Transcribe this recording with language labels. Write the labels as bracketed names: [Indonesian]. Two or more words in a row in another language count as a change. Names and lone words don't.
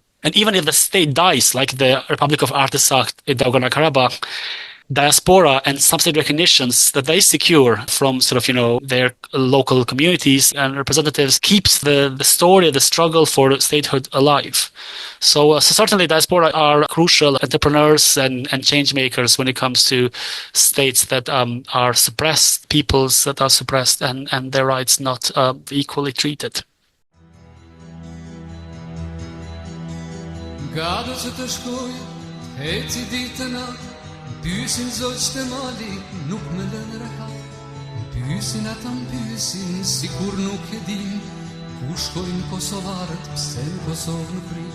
[English] And even if the state dies, like the Republic of Artsakh in Nagorno-Karabakh, diaspora and sub-state recognitions that they secure from sort of, their local communities and representatives keeps the story, the struggle for statehood alive. So certainly diaspora are crucial entrepreneurs and change makers when it comes to states that are suppressed, peoples that are suppressed, and their rights not equally treated. [Albanian] Pyesin zogjtë mali, nuk me lënë rehat. Pyesin ata pyesin, sikur nuk e din, ku shkojnë kosovarët, pse në Kosovë nuk rrin.